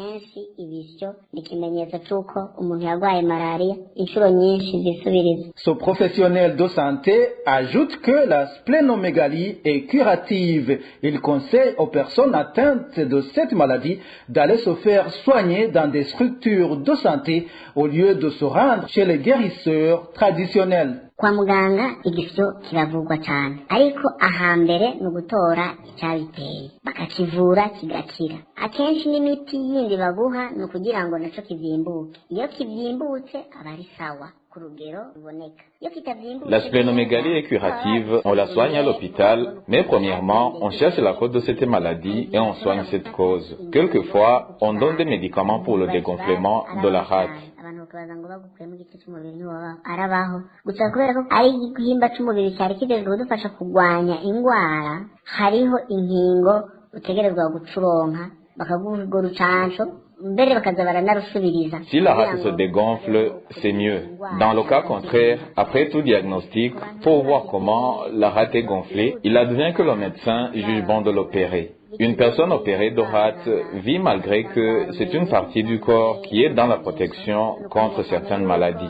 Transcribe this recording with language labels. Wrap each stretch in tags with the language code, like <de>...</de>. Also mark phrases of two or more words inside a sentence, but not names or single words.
<fr>Ce professionnel de santé ajoute que la splénomégalie est curative. Il conseille aux personnes atteintes de cette maladie d'aller se faire soigner dans des structures de santé au lieu de se rendre chez les guérisseurs traditionnels.</fr> <rn>Kwa muganga igisyo kiravugwa cyane ariko ahambere no gutora icyabiteye bakakivura kigakira akenshi n'imiti yindi baguha ni ukugira ngo naco kivyimbuke. Iyo kivyimbutse aba ari sawa ku rugero ruboneka. Iyo kitavyimbutse,</rn> <fr>la splénomégalie est curative, on la soigne à l'hôpital, mais premièrement, on cherche la cause de cette maladie et on soigne cette cause. Quelquefois, on donne des médicaments pour le dégonflement de la rate.</fr> <rn>arabaho gusa kubera ko ari igihimba c'umubiri cyari kigezwe kudufasha kugwanya ingwara, hariho inkingo utegerezwa gucuronka bakaguha urwo rucanco mbere bakaza baranarusubiriza.</rn> <fr>Si la rate se dégonfle, c'est mieux. Dans le cas contraire, après tout diagnostic, pour voir comment la rate est gonflée, il advient que le médecin juge bon de l'opérer. Une personne opérée de rate vit malgré que c'est une partie du corps qui est dans la protection contre certaines maladies.</fr>